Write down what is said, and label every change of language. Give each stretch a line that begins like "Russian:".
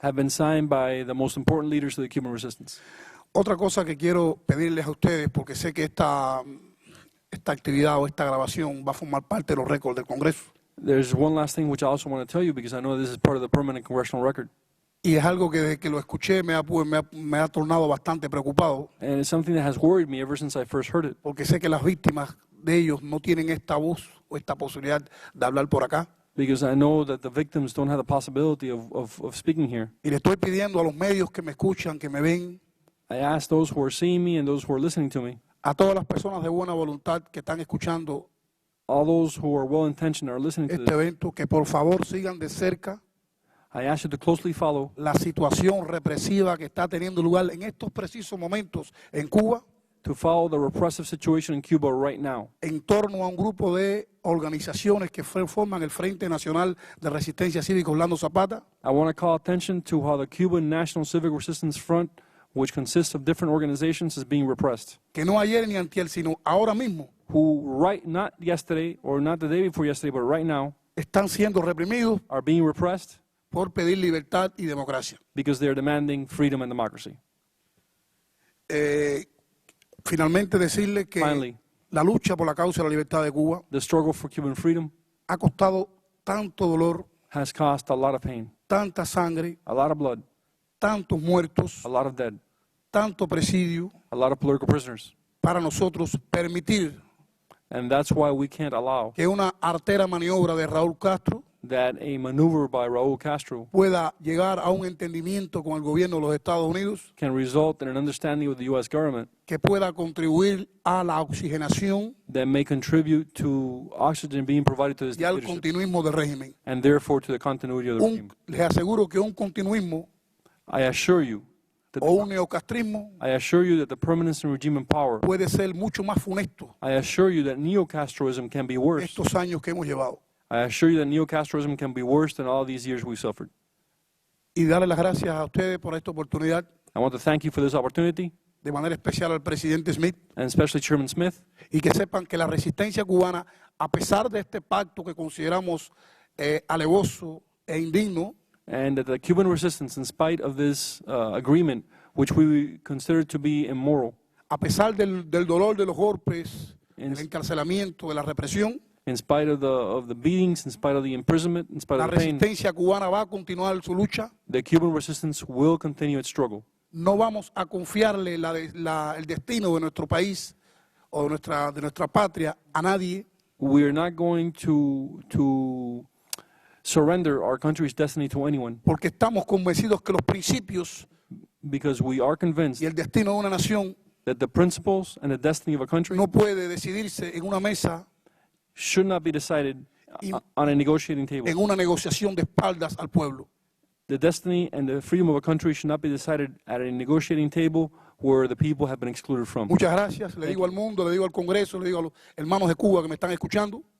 English: have been signed by the most important leaders of the Cuban resistance.
Spanish: Otra cosa que quiero pedirles a ustedes, porque sé que esta actividad o esta grabación va a formar parte de los récords del Congreso,
English: There's one last thing which I also want to tell you, because I know this is part of the permanent congressional record.
Spanish: y es algo que desde que lo escuché me ha tornado bastante preocupado,
English: And it's something that has worried me ever since I first heard it,
Spanish: porque sé que las víctimas de ellos no tienen esta voz o esta posibilidad de hablar por acá.
English: because I know that the victims don't have the possibility of speaking here.
Spanish: Y le estoy pidiendo a los medios que me escuchan, que me ven,
English: I ask those who are seeing me and those who are listening to me,
Spanish: a todas las personas de buena voluntad que están escuchando
English: all those who are well-intentioned are listening to este this,
Spanish: evento, que por favor sigan de cerca
English: I ask you to closely follow
Spanish: la situación represiva que está teniendo lugar en estos precisos momentos en Cuba,
English: the repressive situation in Cuba right now,
Spanish: en torno a un grupo de organizaciones que forman el Frente Nacional de Resistencia Cívica Orlando Zapata,
English: I want to call attention to how the Cuban National Civic Resistance Front, which consists of different organizations, is being repressed.
Spanish: que no ayer ni antier, sino ahora mismo,
English: Not yesterday or not the day before yesterday, but right now,
Spanish: están siendo reprimidos
English: are being repressed
Spanish: por pedir libertad y democracia.
English: because they're demanding freedom and democracy.
Spanish: Finalmente decirle que
English: Finally,
Spanish: la lucha por la causa de la libertad de Cuba
English: the struggle for Cuban freedom
Spanish: ha costado tanto dolor,
English: has cost a lot of pain,
Spanish: tanta sangre,
English: a lot of blood,
Spanish: tantos muertos,
English: a lot of dead,
Spanish: tanto presidio,
English: a lot of political prisoners.
Spanish: para nosotros permitir
English: And that's why we can't allow
Spanish: que una artera maniobra de Raúl Castro
English: that a maneuver by Raúl Castro
Spanish: pueda llegar a un entendimiento con el gobierno de los Estados Unidos,
English: can result in an understanding with the U.S. government
Spanish: que pueda contribuir a la oxigenación
English: that may contribute to oxygen being provided to this
Spanish: y al
English: dictatorship,
Spanish: continuismo del régimen.
English: and therefore to the continuity of the regime.
Spanish: Les aseguro que un continuismo
English: I assure you
Spanish: o un neocastrismo
English: that the permanency regime in power,
Spanish: puede ser mucho más funesto
English: I assure you that neo-Castroism can be worse.
Spanish: estos años que hemos llevado.
English: I assure you that neo-Castroism can be worse than all these years we've suffered.
Spanish: Y darle las gracias a ustedes por esta oportunidad,
English: I want to thank you for this opportunity,
Spanish: de manera especial al presidente Smith,
English: and especially Chairman Smith,
Spanish: y que sepan que la resistencia cubana, a pesar de este pacto que consideramos alevoso e indigno,
English: and that the Cuban resistance, in spite of this agreement, which we consider to be immoral,
Spanish: a pesar del dolor de los golpes, del encarcelamiento, de la represión,
English: in spite of the beatings, in spite of the imprisonment, in spite
Spanish: la
English: of the pain,
Spanish: resistencia cubana va a continuar su lucha.
English: the Cuban resistance will continue its struggle.
Spanish: No vamos a confiarle el destino de nuestro país o de nuestra patria a nadie.
English: We are not going to surrender our country's destiny to anyone,
Spanish: Porque estamos convencidos que los principios
English: because we are convinced
Spanish: y el destino de una nación
English: that the principles and the destiny of a country
Spanish: no puede decidirse en una mesa,
English: should not be decided on a negotiating table.
Spanish: en una negociación de espaldas al pueblo.
English: The destiny and the freedom of a country should not be decided at a negotiating table where the people have been excluded from.
Spanish: Muchas gracias. Le digo al mundo, le digo al Congreso, le digo a los hermanos de Cuba que me están escuchando,